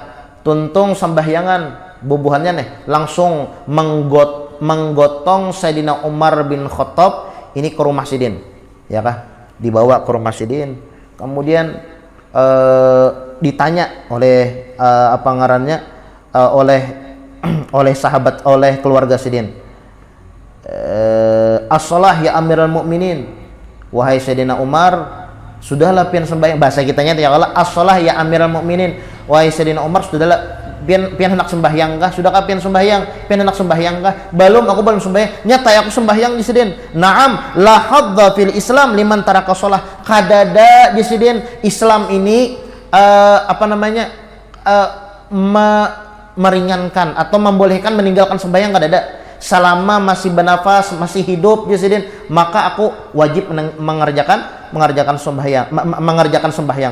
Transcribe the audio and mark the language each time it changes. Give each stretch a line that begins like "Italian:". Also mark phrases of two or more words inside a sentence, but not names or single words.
Banjar: Tuntung sembahyangan bubuhannya nih langsung menggotong Sayyidina Umar bin Khattab ini ke rumah sidin, ya kah? Dibawa ke rumah sidin, kemudian ditanya oleh apa ngarannya oleh sahabat, oleh keluarga sidin,
Arabic: الصلاة يا أمير المؤمنين,
Banjar: wahai Sayyidina Umar, sudahlah pian sembahyang, bahasa kitanya
Arabic: يا الله, الصلاة يا أمير المؤمنين,
Banjar: wahai Sayyidina Umar, sudahlah pian hendak sembahyang kah? Sudahkah pian sembahyang? Pian hendak sembahyang kah? Belum, aku belum sembahyang. Nyata aku sembahyang di sidin.
Arabic: نعم، لا هذا في الإسلام لمن ترك الصلاة.
Banjar: Kadada di sidin Islam ini meringankan atau membolehkan meninggalkan sembahyang, kadada. Selama masih bernafas, masih hidup di sidin, maka aku wajib mengerjakan sembahyang.